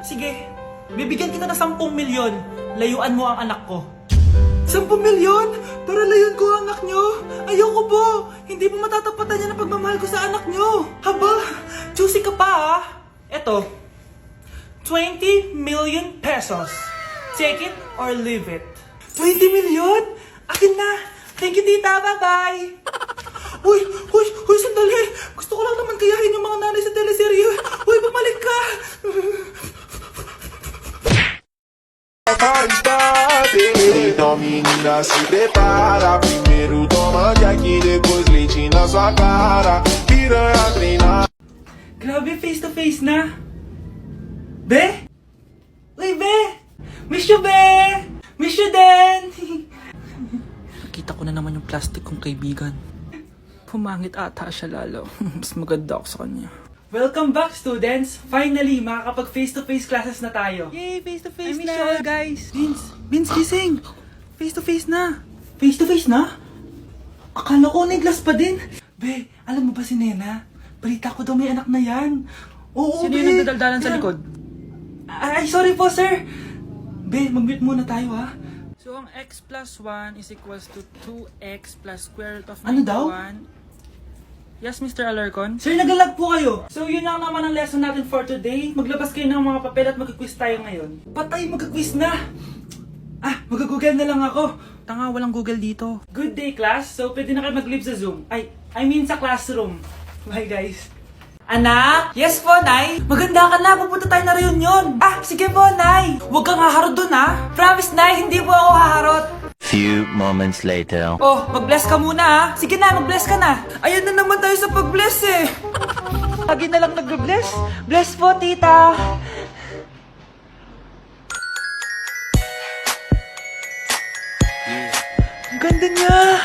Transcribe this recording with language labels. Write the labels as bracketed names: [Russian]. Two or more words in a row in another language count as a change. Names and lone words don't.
[Filipino] Sige, bibigyan kita ng 10 milyon. Layuan mo ang anak ko. 10 milyon? Para layuan ko ang anak nyo? Ayoko po! Hindi po matatapatan yan ang pagmamahal ko sa anak nyo! Haba! Juicy ka pa, ah! Eto, [English] 20 million pesos. Take it or leave it. 20 million? [Filipino] Akin na! [English] Thank you, [Filipino] tita! Bye-bye! Uy, sandali! Gusto ko lang naman kayahin yung mga nanay sa teleserye. Uy, bumalik ka! [Portuguese] Então menina se prepara. Primeiro toma Jack, depois leite na sua cara. Piranha treinar. [Filipino] Grabe, [English] face to face [Filipino] na. Be? Uy, Be! [English] Miss you, [Filipino] Be! [English] Miss you [Filipino] din! Nakita ko na naman yung plastic kong kaibigan. Pumangit ata siya lalo. Mas maganda ako sa kanya. [English] Welcome back, students! Finally, makakapag face-to-face classes [Filipino] na tayo. [English] Yay! Face-to-face na! I miss you all, guys! [Filipino] Vince, gising! Face-to-face na! Face-to-face na? Akala ko neglas pa din. Be, alam mo ba si Nena? Balita ko daw may anak na yan. Oo, Sino Be! yung nagdadaldalan sa likod? Ay, sorry po, sir! Be, mag-mute muna tayo, ha? [English] So, ang x plus 1 is equals to 2x plus square root of 91. [Filipino] Ano daw? [English] Yes, Mr. Alarcon? [Filipino] Sir, naglalag po kayo. So, yun lang naman ang lesson natin [English] for today. [Filipino] Maglabas kayo ng mga papel at mag-quiz tayo ngayon. Patay, mag-quiz na! Mag-google na lang ako. Tanga, walang Google dito. [English] Good day, class. [Filipino] So, pwede na kayo mag-leave sa Zoom. [English] I mean [Filipino] sa classroom. [English] Bye, guys. [Filipino] Anak? Yes po, Nay. Maganda ka na. Pupunta tayo na reunion. Ah, sige po, Nay. Huwag kang haharot dun, ha? Promise, Nay, hindi po ako haharot. [English] Few moments later. [Filipino] Oh, mag-bless ka muna, ha? Sige na, mag-bless ka na. Ayan na naman tayo sa pag-bless, eh. Lagi na lang nag-bless. Bless po, tita. Ang ganda niya.